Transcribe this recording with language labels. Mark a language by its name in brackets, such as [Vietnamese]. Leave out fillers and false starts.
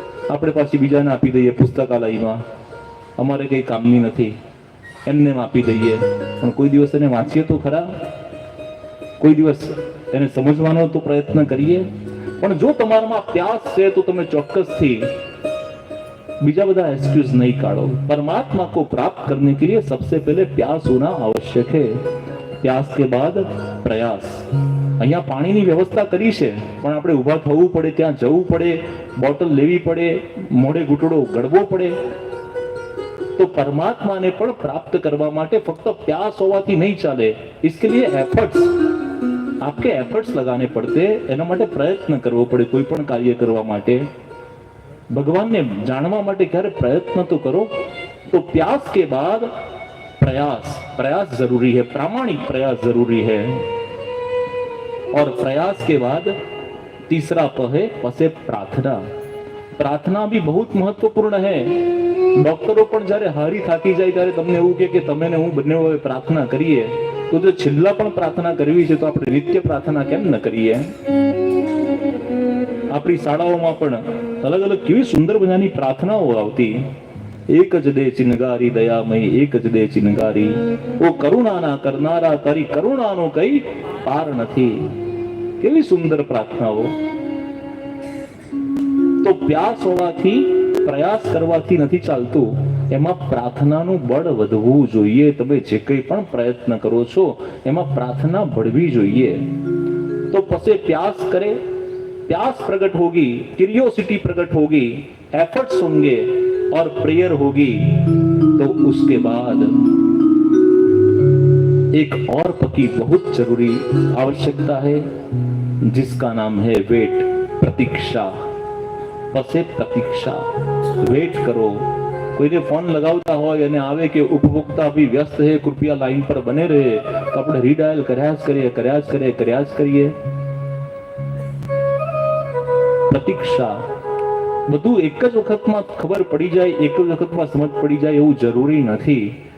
[Gujarati] આપણે પાછી બીજાને આપી દઈએ પુસ્તકાલયમાં, અમારે કઈ કામની નથી, એમને આપી દઈએ. પણ કોઈ દિવસ એને વાંચીએ તો ખરા, કોઈ દિવસ એને સમજવાનો તો પ્રયત્ન કરીએ. પણ જો તમારામાં પ્યાસ છે તો તમે ચોક્કસથી બીજા બધા એક્સક્यूज [Hindi] नहीं काढ़ो. परमात्मा को प्राप्त करने के लिए सबसे पहले प्यास होना आवश्यक है. प्यास के बाद प्रयास. [Gujarati] અહીંયા પાણીની વ્યવસ્થા કરી છે, પણ આપણે ઊભા થવું પડે, ત્યાં જવું પડે, બોટલ લેવી પડે, મોઢે ઘૂંટડો ગળવો પડે. તો પરમાત્માને પણ પ્રાપ્ત કરવા માટે ફક્ત પ્યાસ હોવાથી નહીં ચાલે. [Hindi] इसके लिए एफर्ट्स, आपके एफर्ट्स लगाने पड़ते. [Gujarati] એના માટે પ્રયત્ન કરવો પડે. કોઈ પણ કાર્ય કરવા માટે, ભગવાનને જાણવા માટે ક્યારે પ્રયત્ન તો કરો. [Hindi] તો प्यास के बाद प्रयास, प्रयास जरूरी है, प्रामाणिक प्रयास जरूरी है. और प्रयास के बाद तीसरा प है पसे प्रार्थना. प्रार्थना भी बहुत महत्वपूर्ण है. [Gujarati] डॉक्टरो પણ જ્યારે હારી થાકી જાય ત્યારે તમને એવું કે તમે ને હું બંને હવે પ્રાર્થના કરીએ. તો જો છેલ્લા પણ પ્રાર્થના કરવી છે તો આપણે નિત્ય પ્રાર્થના કેમ ન કરીએ? આપણી શાળાઓમાં પણ અલગ અલગ કેવી સુંદર મજાની પ્રાર્થનાઓ આવતી. એક જ દે ચિનગારી દયામય, એક જ દે ચિનગારી, ઓ કરુણાના કરનારા, તારી કરુણાનો કઈ પાર નથી. કેવી સુંદર પ્રાર્થનાઓ. તો પ્યાસ હોવાથી, પ્રયાસ કરવાથી નથી ચાલતું, એમાં પ્રાર્થનાનું બળ વધવું જોઈએ. તમે જે કંઈ પણ પ્રયત્ન કરો છો એમાં પ્રાર્થના बढ़वी જોઈએ. [Hindi] तो पसे प्यास करे, प्यास प्रकट होगी, क्यूरियोसिटी प्रकट होगी, एफर्ट्स होंगे और प्रेयर होगी. तो उसके बाद एक और पकी बहुत जरूरी आवश्यकता है जिसका नाम है वेट, प्रतीक्षा. पसे प्रतीक्षा, वेट करो. [Gujarati] કોઈને ફોન લગાવતા હોય અને આવે કે [Hindi] ઉપભોક્તા અભી વ્યસ્ત છે, કૃપયા લાઈન પર બને રહે, [Gujarati] તો આપણે રીડાયલ કર્યા જ કરીએ. પ્રતીક્ષા. બધું એક જ વખતમાં ખબર પડી જાય, એક જ વખતમાં સમજ પડી જાય એવું જરૂરી નથી.